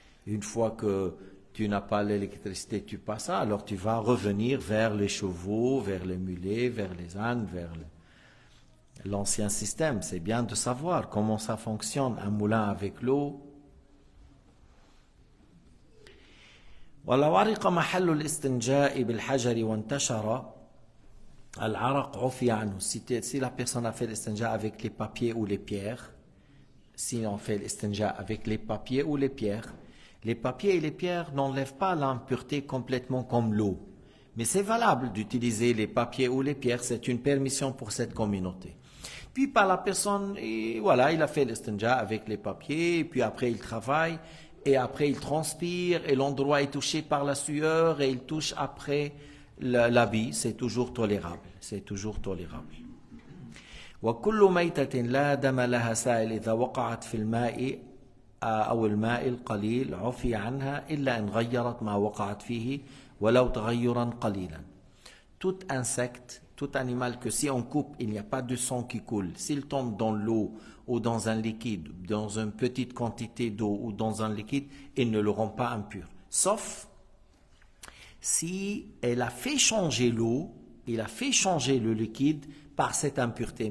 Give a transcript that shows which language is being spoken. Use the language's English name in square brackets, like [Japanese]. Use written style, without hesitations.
[French] Une fois que tu n'as pas l'électricité, tu passes ça, alors tu vas revenir vers les chevaux, vers les mulets, vers les ânes, vers l'ancien système. C'est bien de savoir comment ça fonctionne, un moulin avec l'eau. [Arabic] ولو عرق محل الاستنجاء بالحجر وانتشر العرق عفي عنه. [French] Si la personne a fait l'estinja avec les papiers ou les pierres, si on fait l'estinja avec les papiers ou les papiers et les pierres n'enlèvent pas l'impureté complètement comme l'eau. Mais c'est valable d'utiliser les papiers ou les pierres, c'est une permission pour cette communauté. Puis par la personne, et voilà, il a fait l'estinja avec les papiers, et puis après il travaille, et après il transpire, et l'endroit est touché par la sueur, et il touche après l'habit, c'est toujours tolérable. C'est toujours tolérable. [Arabic] وكل ميتة لا دم لها سائل إذا وقعت في الماء أو الماء القليل عفي عنها إلا إن غيرت ما وقعت فيه ولو تغيرا قليلا. [French] Tout insecte, tout animal que si on coupe, il n'y a pas de sang qui coule. S'il tombe dans l'eau ou dans un liquide, dans une petite quantité d'eau ou dans un liquide, il ne le rend pas impur. Sauf si elle a fait changer l'eau, il a fait changer le liquide par cette impureté.